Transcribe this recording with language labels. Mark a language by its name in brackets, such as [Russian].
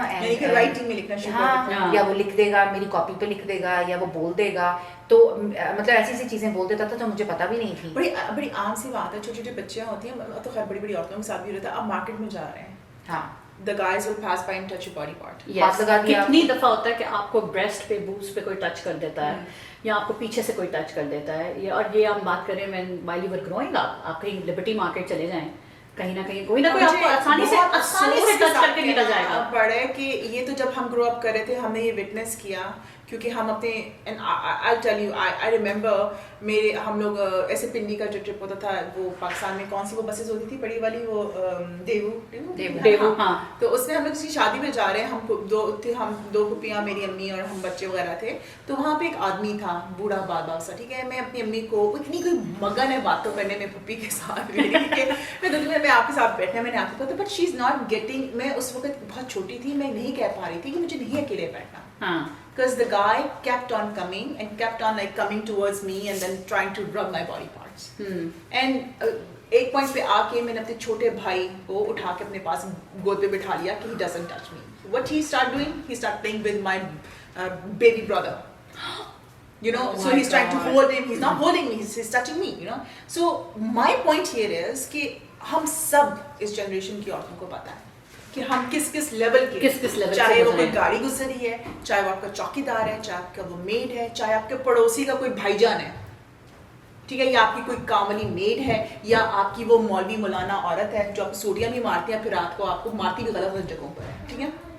[English] and writing [Urdu] میں لکھنا شروع کر دیا, یا وہ لکھ دے گا میری کاپی پہ لکھ دے گا, یا وہ بول دے گا, تو مطلب ایسی ایسی چیزیں بول دیتا تھا جو مجھے پتا بھی نہیں تھی. بڑی عام سی بات ہے, چھوٹی چھوٹی بچیاں ہوتی ہیں, تو خیر بڑی بڑی عورتوں کے ساتھ بھی رہتا ہے. آپ مارکیٹ میں جا رہے ہیں, ہاں, [English] the guys will pass by and touch your body part. Yes. [Urdu] کتنی دفعہ ہوتا ہے کہ آپ کو بریسٹ پہ, بوز پہ کوئی ٹچ کر دیتا ہے, یا آپ کو پیچھے سے کوئی ٹچ کر دیتا ہے. اور یہ ہم بات کریں [English] while you were growing up, [Urdu] آپ کہیں لبرٹی مارکیٹ چلے جائیں, کہیں نہ کہیں کوئی نہ کوئی آپ کو آسانی سے ٹچ کر کے نکل جائے گا. پڑھے کہ یہ تو جب ہم گرو اپ کر رہے تھے ہم نے یہ وٹنس کیا, کیونکہ ہم اپنے [English] I'll tell you, I remember [Urdu] میرے ہم لوگ ایسے پنڈی کا جو ٹرپ ہوتا تھا, وہ پاکستان میں کون سی وہ بسز ہوتی تھی بڑی والی, وہ دیوو, ہاں, تو اس میں ہم لوگ کسی شادی میں جا رہے ہیں, ہم 2 پھوپھیاں, میری امی اور ہم بچے وغیرہ تھے. تو وہاں پہ ایک آدمی تھا, بوڑھا بابا سا, ٹھیک ہے. میں اپنی امی کو اتنی کوئی مگن ہے باتوں کرنے میں پھوپھی کے ساتھ, میں آپ کے ساتھ بیٹھنا, میں نے آپ کو کہا, [English] But she is not getting. [Urdu] میں اس وقت بہت چھوٹی تھی, میں نہیں کہہ پا رہی تھی کہ مجھے نہیں اکیلے بیٹھنا, [English] because the guy kept on coming and kept on like coming towards me and then trying to rub my body parts. And [Urdu] ایک پوائنٹ پہ آ کے میں نے اپنے چھوٹے بھائی کو اٹھا کے اپنے پاس گود پہ بٹھا لیا کہ [English] he doesn't touch me. What he start doing? He start playing with my baby brother. You know, so he's trying to hold him. He's not holding me. He's touching me. You know. So my point here is [Urdu] کہ ہم سب اس generation کی عورتوں کو پتا ہے کہ ہم کس لیول کے, چاہے وہ کوئی گاڑی گزری ہے, چاہے وہ آپ کا چوکی دار ہے, چاہے آپ کا وہ میڈ ہے, چاہے آپ کے پڑوسی کا کوئی بھائی جان ہے, ٹھیک ہے, یا آپ کی کوئی کاملی میڈ ہے, یا آپ کی وہ مولوی مولانا عورت ہے جو آپ سوڈیم بھی مارتی ہیں, پھر رات کو آپ کو مارتی بھی غلط غلط جگہوں پر ہے, ٹھیک ہے.